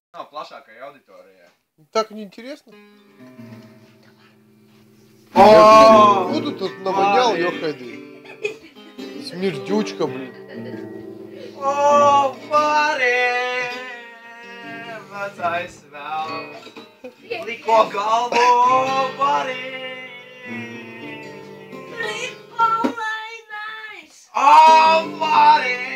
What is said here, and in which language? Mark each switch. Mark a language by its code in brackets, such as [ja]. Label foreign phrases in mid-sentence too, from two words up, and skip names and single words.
[lv] Nav plašākai auditorijai. [ru] Так неинтересно. Буду тут навонял, ёхайды. Смердючка, блин. [lv] O, Mari! Vecais vēl. Liko galvu, Mari! Ripolainais! O, Mari!